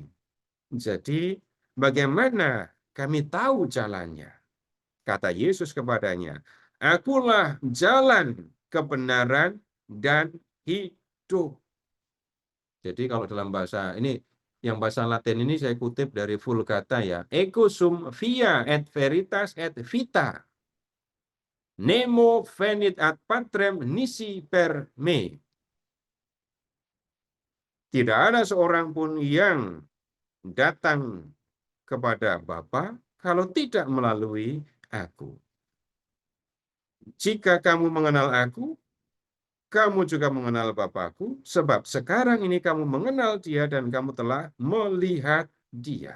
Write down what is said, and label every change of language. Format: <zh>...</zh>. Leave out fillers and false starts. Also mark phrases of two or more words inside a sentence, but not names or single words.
<id>Jadi, bagaimana kami tahu jalannya? Kata Yesus kepadanya, akulah jalan, kebenaran, dan hidup. Jadi kalau dalam bahasa ini Yang bahasa Latin ini saya kutip dari Vulgata ya.</id> <la>Ego sum via et veritas et vita. Nemo venit ad patrem nisi per me.</la> <id>Tidak ada seorang pun yang datang kepada Bapa kalau tidak melalui aku. Jika kamu mengenal aku, kamu juga mengenal Bapakku, sebab sekarang ini kamu mengenal Dia dan kamu telah melihat Dia.</id>